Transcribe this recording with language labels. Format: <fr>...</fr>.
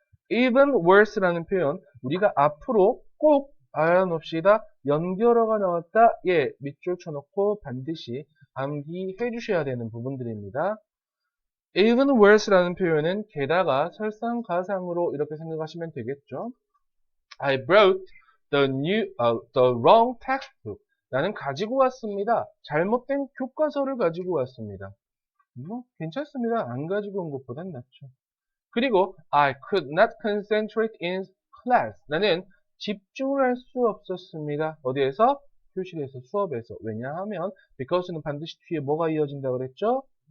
<ko>even worse라는 표현 우리가 앞으로 꼭 알아놓읍시다. 연결어가 나왔다. 예, 밑줄 쳐놓고 반드시 암기해 주셔야 되는 부분들입니다. even worse라는 표현은 게다가 설상가상으로 이렇게 생각하시면 되겠죠.</ko> <en>I brought the wrong textbook.</en> <ko>나는 가지고 왔습니다. 잘못된 교과서를 가지고 왔습니다. 괜찮습니다. 안 가지고 온 것보단 낫죠. 그리고</ko> <en>I could not concentrate in class.</en> <ko>나는 집중을 할 수 없었습니다. 어디에서? 교실에서, 수업에서. 왜냐하면 because는 반드시 뒤에 뭐가 이어진다 그랬죠?</ko>